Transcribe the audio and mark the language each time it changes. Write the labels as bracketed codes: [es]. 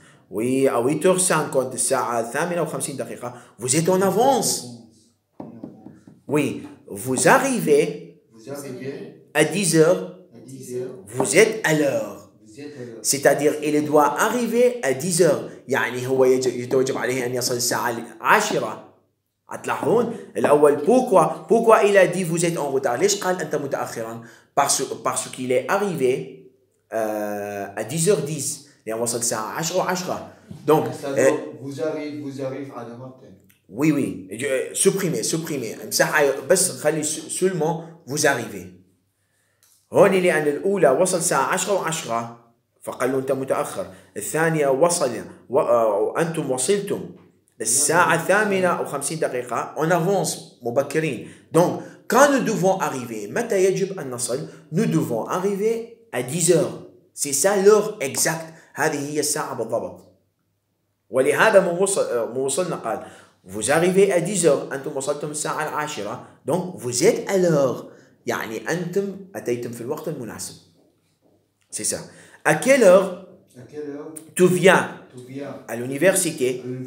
[fr] Oui, à 8h50 [ar] الساعة 58 [fr] vous êtes en avance. Oui, vous arrivez à 10h. Vous êtes à l'heure. C'est-à-dire il doit arriver à 10 heures. [ar] يعني هو يتوجب عليه أن يصل الساعة 10. هتلاحظون الأول [fr] pourquoi il a dit vous êtes en retard. [ar] ليش قال أنت متأخرا؟ [fr] parce qu'il est arrivé à 10h10. [ar] يعني وصل الساعة 10:10. donc [fr] vous arrive [ar] على مرتين. [fr] oui supprimer [ar] امسحها بس خلي [fr] seulement vous arrivez. [ar] هون لأن الأولى وصل الساعة 10:10 فقال له أنت متأخر. الثانية وصل وأنتم وصلتم الساعة 58 [fr] on avance [ar] مبكرين. [fr] donc quand nous devons arriver [ar] متى يجب أن نصل؟ [fr] nous devons arriver à 10 heures. c'est ça l'heure exacte. [ar] هذه هي الساعة بالضبط. ولهذا من وصلنا قال [fr] vous arrivez à 10 heures. [ar] أنتم وصلتم الساعة 10. [fr] donc vous êtes à l'heure. [ar] يعني أنتم أتيتم في الوقت المناسب. [fr] c'est ça. À quelle heure tu viens à l'université?